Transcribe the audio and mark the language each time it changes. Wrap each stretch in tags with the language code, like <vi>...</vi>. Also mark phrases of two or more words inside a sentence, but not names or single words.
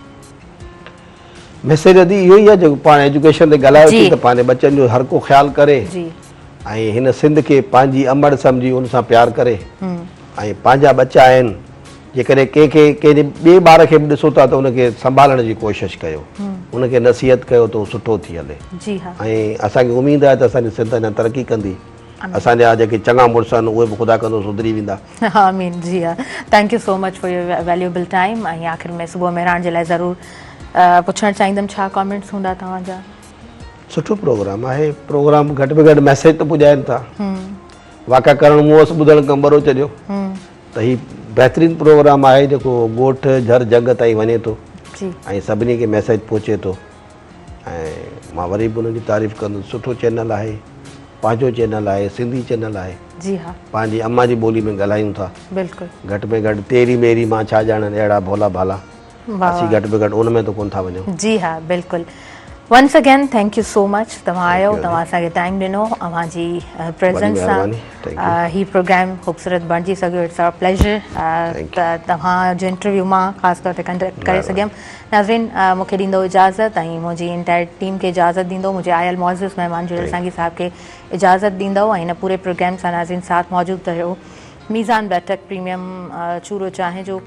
<sd>मैसेज अदी इहो ई आहे जेको पाण एजुकेशन ते ॻाल्हायो थी, त पंहिंजे बच्चनि जो हर को ख़्यालु करे, ऐं हिन सिंध खे पंहिंजी अमड़ सम्झी उन सां प्यारु करे, ऐं पंहिंजा बच्चा आहिनि, जेकॾहिं कंहिंखे कंहिंजे ॿिए ॿार खे बि ॾिसो था त उनखे संभालण जी कोशिशि कयो, उनखे नसीहत कयो त उहो सुठो थी हले। ऐं असांखे उमेदु आहे त असांजी सिंध अञा तरक़ी कंदी। असांजा जेके चङा मुड़ुस आहिनि उहे बि ख़ुदा कंदो सुधरी वेंदा। आमीन। जी हा,</sd> <en>thank you so much for your valuable time.</en> <sd>ऐं आख़िर में सुबुह मेहरान जे लाइ ज़रूरु पुछणु चाहींदमि, छा कमेंट्स हूंदा तव्हांजा? सुठो प्रोग्राम आहे, प्रोग्राम घटि में घटि मैसेज त पुॼाइनि था। वाक़ा करणु मूं वसि ॿुधणु कमु भरो चढ़ियो त हीउ बहितरीनु प्रोग्राम आहे जेको ॻोठ झर जंग ताईं वञे थो ऐं सभिनी खे मैसेज पहुचे थो। ऐं मां वरी बि उन्हनि जी तारीफ़ कंदुसि। सुठो चैनल आहे, पंहिंजो चैनल आहे, सिंधी चैनल आहे। जी हा, पंहिंजी अम्मा जी ॿोली में ॻाल्हायूं था। बिल्कुलु। घटि में घटि तेरी मेरी मां छा ॼाणनि अहिड़ा भोला भाला, असीं घटि में घटि उन में त कोन था वञूं। जी हा, बिल्कुलु।</sd> <en>once again thank you so much,</en> <sd>तव्हां आयो, तव्हां असांखे टाइम ॾिनो, अव्हांजी प्रेज़ेंस सां ही प्रोग्राम ख़ूबसूरत बणिजी सघियो।</sd> <en>it's our pleasure</en> <sd>त तव्हांजो इंटरव्यू मां ख़ासि तौर ते कंडक्ट करे सघियमि। नाज़रीन, मूंखे ॾींदो इजाज़त ऐं मुंहिंजी इंटायर टीम खे इजाज़त ॾींदो, मुंहिंजे आयल मौज़ूज़ महिमान जुड़ियल संगी साहिब खे इजाज़त ॾींदो। ऐं हिन पूरे प्रोग्राम सां नाज़रीन साथ मौजूदु रहियो मीज़ान बैठक प्रीमियम चूरो चांहि जो।</sd>